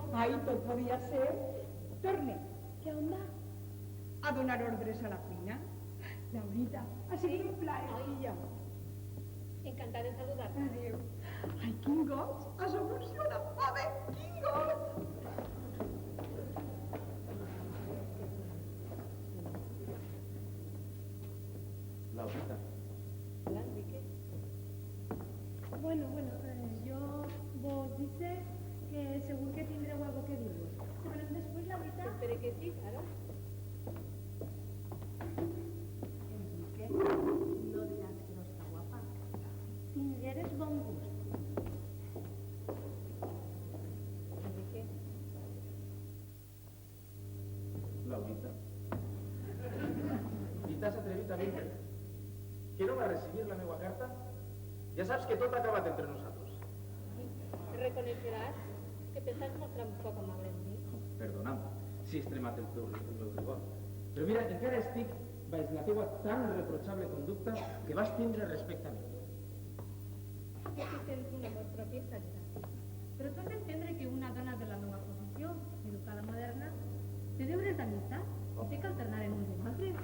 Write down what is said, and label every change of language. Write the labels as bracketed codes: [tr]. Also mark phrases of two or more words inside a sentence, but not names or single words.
[ca] Ai, tot podia ser. Torne. Que on va? A donar ordres a la cuina. Laurita, ha sigut un plaer, filla. Encantada en saludar-te. Adéu. Ai, quin goig! Has evolucionat, home! Quin goig! Laurita. [es] Hola, Enrique. Bueno, yo vos dice que según que [ca] tindreu algo que dir-vos. Te verem després, Laurita? Espere que sí, claro. Enrique, no diràs que no està guapa. Tingueres bon gust. Enrique. Laurita. I t'has atrevit a vindre? Que no va recibir la meva carta? Ja saps que tot ha acabat entre nosaltres. [es] Reconocerás que te estás mostrando un poco amable [ca] amb mi. Perdona'm si he extremat el meu rigor. Però mira, encara estic baix la teua tan reprochable conducta que vas tindre respecte a mi. Que tu tens un amor propi, està clar. Però tu has d'entendre que una dona de la meva posició, educada moderna, té deures d'amistat i té que alternar en uns i en altres.